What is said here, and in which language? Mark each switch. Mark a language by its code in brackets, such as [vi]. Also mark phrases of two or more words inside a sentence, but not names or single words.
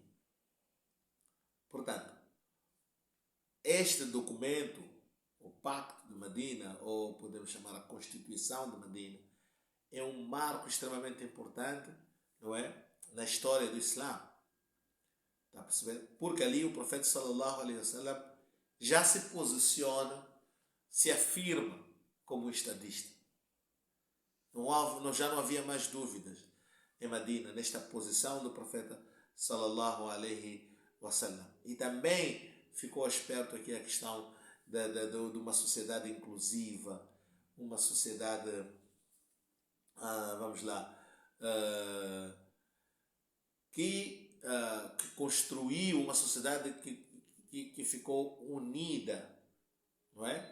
[pt] Portanto, este documento, o Pacto de Medina, ou podemos chamar a Constituição de Medina, é um marco extremamente importante, não é? Na história do Islã. Está a perceber? Porque ali o profeta [ar] صلى الله عليه وسلم [pt] já se posiciona, se afirma como estadista. Já não havia mais dúvidas em Medina, nesta posição do profeta [ar] صلى الله عليه وسلم. [pt] E também ficou esperto aqui a questão de uma sociedade inclusiva, uma sociedade, vamos lá, que construiu uma sociedade que ficou unida, não é?